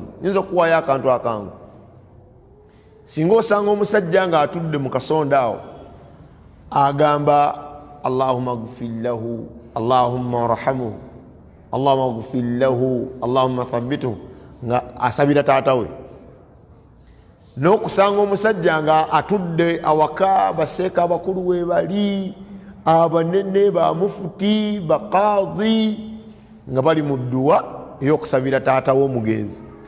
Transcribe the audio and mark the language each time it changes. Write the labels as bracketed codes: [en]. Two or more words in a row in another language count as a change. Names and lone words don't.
[lg] Nyinza okuwaayo akantu akangu. Singa osanga omusajja ng'atudde mu kasonda awo agamba [ar] اللهم اغفر له اللهم ارحمه اللهم اغفر له اللهم ثبته, [lg] nga asabira taata we. N'okusanga omusajja nga atudde awaka baseeka abakulu we bali, abanene ba mufuti baqaadi nga bali mu dduwa ey'okusabira taata we omugenzi.